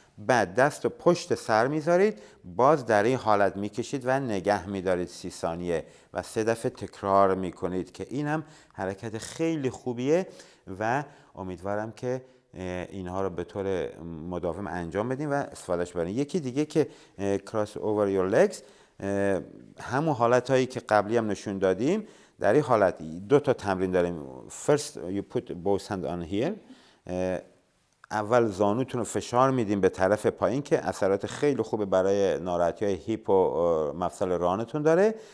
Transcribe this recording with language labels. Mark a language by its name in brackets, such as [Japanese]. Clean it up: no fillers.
[Persian] بعد دست رو پشت سر میذارید، باز در این حالت میکشید و نگه میدارید 30 ثانیه و 3 دفعه تکرار میکنید که این هم حرکت خیلی خوبیه و امیدوارم که اینها رو به طور مداوم انجام بدیم و استفادهش ببرین. یکی دیگه که [English] cross over your legs، [Persian] همون حالت هایی که قبلی هم نشون دادیم. در این حالت 2 تا تمرین داریم. [English] First you put both hands on here [Persian] اول زانوتون رو فشار میدین به طرف پایین که اثرات خیلی خوبه برای ناراحتی های هیپ و مفصل رانتون داره.